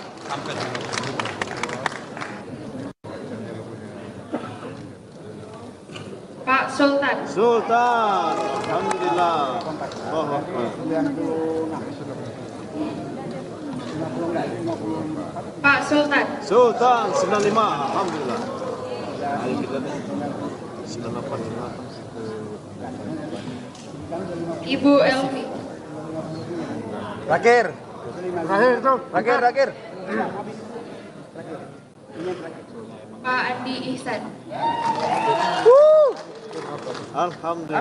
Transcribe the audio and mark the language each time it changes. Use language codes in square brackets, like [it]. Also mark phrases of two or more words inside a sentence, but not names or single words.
[id] Pak Sultan. [ar] سلطان. الحمد لله. الله أكبر. [id] Pak Sultan. Sultan 95. Alhamdulillah. Ayo kita nih. 985. Ibu Elvi. Terakhir tuh. Terakhir. Pak Andi Ihsan. Alhamdulillah.